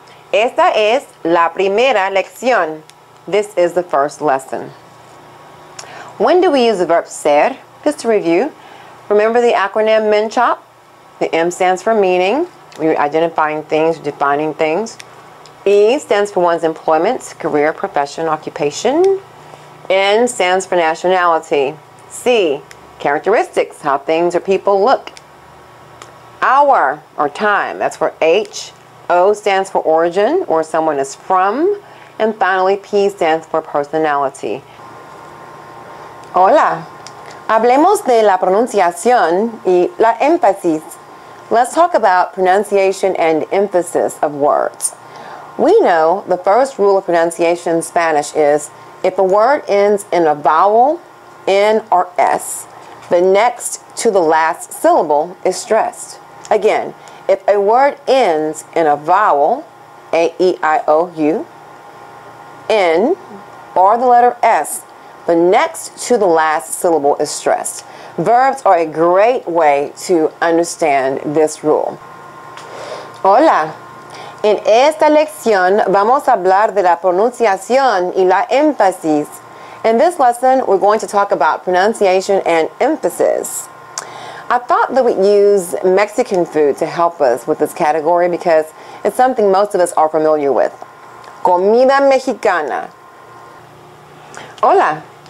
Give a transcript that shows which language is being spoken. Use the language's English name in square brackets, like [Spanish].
[Spanish] Esta es la primera lección. [English] This is the first lesson. When do we use the verb ser? Just to review, remember the acronym MNCHOP? The M stands for meaning. We're identifying things, defining things. E stands for one's employment, career, profession, occupation. N stands for nationality. C, characteristics, how things or people look. Hour, or time, that's for H. O stands for origin, or someone is from. And finally, P stands for personality. [Spanish] Hola, Hablemos de la pronunciación y la énfasis. [English] Let's talk about pronunciation and emphasis of words. We know the first rule of pronunciation in Spanish is if a word ends in a vowel, N or S, the next to the last syllable is stressed. Again, if a word ends in a vowel, A, E, I, O, U, N, or the letter S, the next to the last syllable is stressed. Verbs are a great way to understand this rule. [Spanish] Hola. En esta lección vamos a hablar de la pronunciación y la énfasis. [English] In this lesson, we're going to talk about pronunciation and emphasis. I thought that we'd use Mexican food to help us with this category because it's something most of us are familiar with. [Spanish] Comida mexicana. Hola.